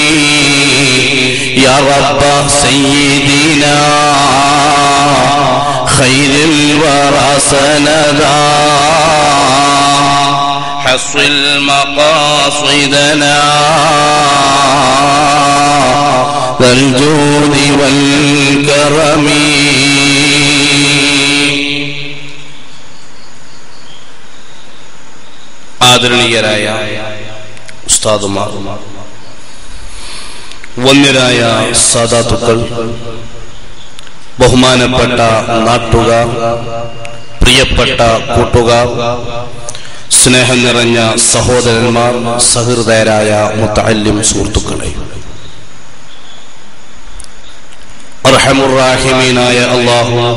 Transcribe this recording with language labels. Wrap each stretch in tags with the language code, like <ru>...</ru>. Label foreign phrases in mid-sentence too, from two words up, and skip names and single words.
<ar>يا رب سيدنا خير الورى سندا حصل مقاصدنا ذا الجود والكرم.</ar> <ml>ആദരണീയരായ ഉസ്താദുമാർ, വന്യരായ സാദാത്തുക്കൾ, ബഹുമാനപ്പെട്ട നാട്ടുകാർ, പ്രിയപ്പെട്ട കൂട്ടുകാർ, സ്നേഹം നിറഞ്ഞ സഹോദരന്മാർ, സഹൃദയരായ മുതഅല്ലിം സുഹൃത്തുക്കളെ, അർഹമുർ-റാഹിമീനായ അല്ലാഹു</ml>